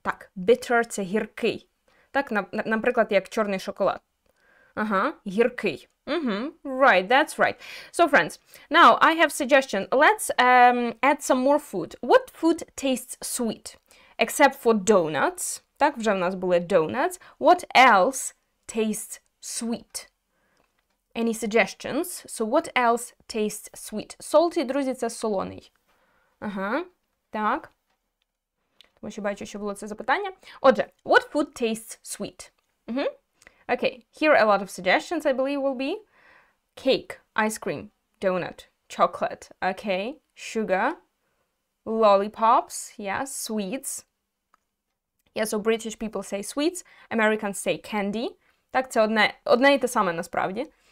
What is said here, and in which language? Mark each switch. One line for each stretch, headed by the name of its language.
Ukrainian: Так, bitter – це гіркий. Так, наприклад, як чорний шоколад.
English: Гіркий. Right, that's right. So, friends, now I have suggestion. Let's add some more food. What food tastes sweet? Except for donuts.
Ukrainian: Так, вже в нас були donuts.
English: What else tastes sweet? Any suggestions? So, what else tastes sweet?
Ukrainian: Salty, друзі, це солоний. Так. Тому що бачу, що було це запитання.
English: Отже, what food tastes sweet? Okay, here a lot of suggestions, I believe, will be cake, ice cream, donut, chocolate, okay, sugar, lollipops, yeah, sweets. Yeah, so British people say sweets, Americans say candy.
Ukrainian: Так, це одне і те саме насправді.